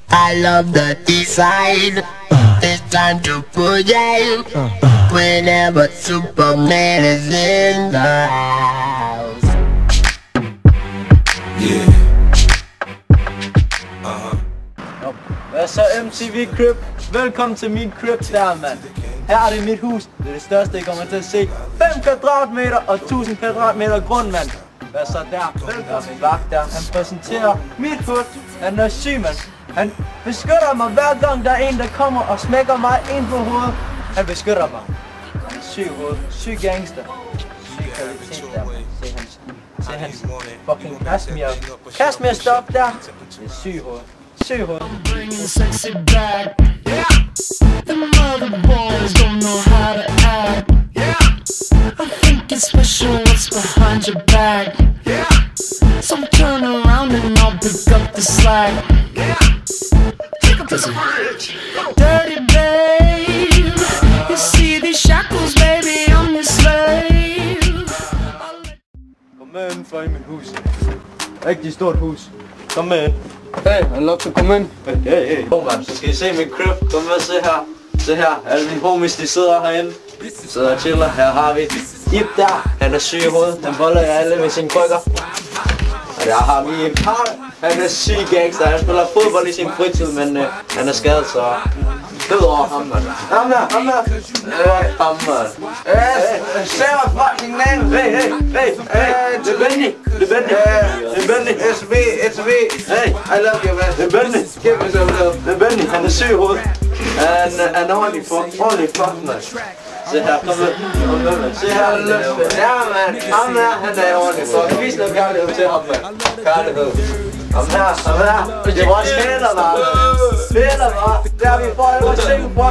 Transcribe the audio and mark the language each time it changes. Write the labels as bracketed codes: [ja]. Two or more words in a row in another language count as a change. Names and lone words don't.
[en] I love the design. It's time to put in whenever Superman is in the house. Yeah. [da] Hvad så MTV Crib? Velkommen til min crib der, mand. Her er det mit hus. Det er det største, I kommer til at se. 5 kvadratmeter og 1000 kvadratmeter grund, mand. Hvad så der? Velkommen min vagt der. Han præsenterer mit hus. Han er syg, mand. Han beskytter mig hver gang der er en, der kommer og smækker mig ind på hovedet. Han beskytter mig. Han er syg hoved. Syg gangster. Syg kvalitet der, mand. Se hans fucking Kashmir stop der. Det er syg hoved. Syg hoved. [en] Bringing sexy back. Yeah. The mother boys don't know how to act. Yeah. I think it's special what's behind your back. Yeah. So turn around and I'll pick up the slack. Yeah. Take up to the bridge. Dirty babe. You see these shackles, baby, I'm your slave. [da] Kom med indenfor i mit hus. Rigtig stort hus. Kom med ind. [en] Hey, I love to come in. Hey. [da] Kom man, så skal I se min crib. Kom med, se her. Se her, alle mine homies, de sidder herinde. Sidder og chiller. Her har vi Ip der. Han er syg i hovedet. Han boller jer alle med sine krykker. Og der har vi en par. Han er syg gangster. Han spiller fodbold i sin fritid, men han er skadet, så død over ham, man. Ham der. Ham, man. [en] Say my fucking name. [da] Hey. Det er Benny. [en] It's me. Hey, I love you, man. [da] det er Benny. [en] Give me some love. [da] Det er Benny. Han er syg i hovedet. Han er ordentlig fuck, man. Se her, kom med, man. Se her, Ja, man. ham her, han er ordentlig fuck. Vis noget kærlighed til ham, man. Kærlighed. Ham her. Det er vores fætter, man. Der har vi for alle vores ting på.